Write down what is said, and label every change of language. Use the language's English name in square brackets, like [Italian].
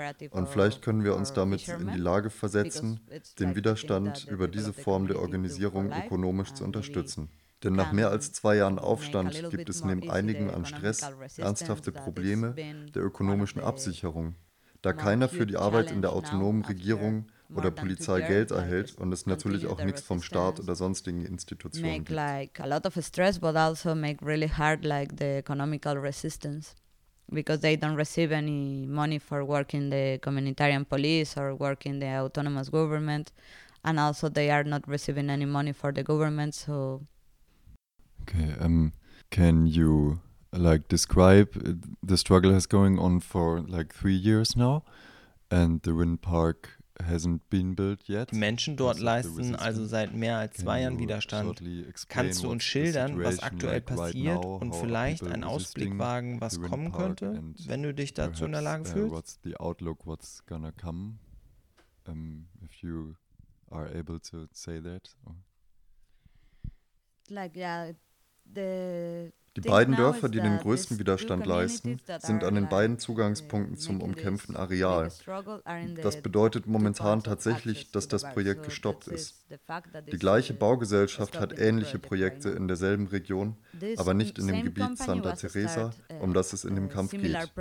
[German] Und vielleicht können wir uns damit in die Lage versetzen, den Widerstand über diese Form der Organisierung ökonomisch zu unterstützen. Denn nach mehr als 2 Jahren Aufstand gibt es neben einigen an Stress ernsthafte Probleme der ökonomischen Absicherung. Da keiner für die Arbeit in der autonomen Regierung oder Polizei Geld erhält und es natürlich auch nichts vom Staat oder sonstigen Institutionen gibt. [English] Make like a lot of stress, but also make really hard like the economical resistance, because they don't receive any money for working the communitarian police or working the autonomous government, and also they are not receiving any money for the government. So, okay, can you like describe the struggle has going on for like 3 years now, and the wind park hasn't been built yet. [German] Die Menschen dort leisten also seit mehr als 2 Jahren Widerstand. Kannst du uns schildern, was aktuell passiert und vielleicht einen Ausblick wagen, was kommen könnte, wenn du dich dazu in der Lage fühlst? [English] What's the outlook, what's gonna come, if you are able to say that? Like, yeah, the... [German] Die beiden Dörfer, die den größten Widerstand leisten, sind an den beiden Zugangspunkten zum umkämpften Areal. Das bedeutet momentan tatsächlich, dass das Projekt gestoppt ist. Die gleiche Baugesellschaft hat ähnliche Projekte in derselben Region, aber nicht in dem Gebiet Santa Teresa, um das es in dem Kampf geht.